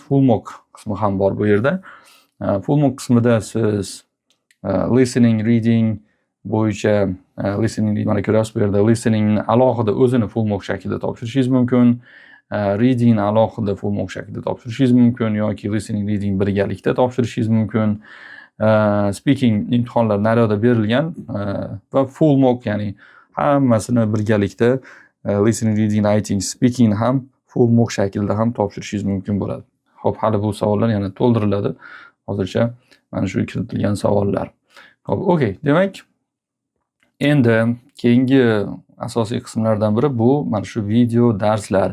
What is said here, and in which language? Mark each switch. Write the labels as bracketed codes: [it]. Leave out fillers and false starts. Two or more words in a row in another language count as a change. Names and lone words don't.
[en] Full mock [uz] qismi ham bor bu yerda. [en] Full mock [uz] qismida siz [en] listening, reading [uz] bo'yicha listening mana ko'rasiz bu yerda listening alohida o'zini [en] full mock [uz] shaklida topshirishingiz mumkin. Reading alohida [en] full mock [uz] shaklida topshirishingiz mumkin yoki [en] listening, reading [uz] birgalikda topshirishingiz mumkin. Speaking imtihonlar naryoqda berilgan va [en] full mock, [uz] ya'ni hammasini birgalikda [en] listening, reading, writing, speaking [uz] ham [en] full mock [uz] shaklida ham topshirishingiz mumkin bo'ladi. Hop, hali bu savollar yana to'ldiriladi. Hozircha mana shu kiritilgan savollar. Hop, okey. Demak, endi keyingi asosiy qismlardan biri bu mana shu video darslar.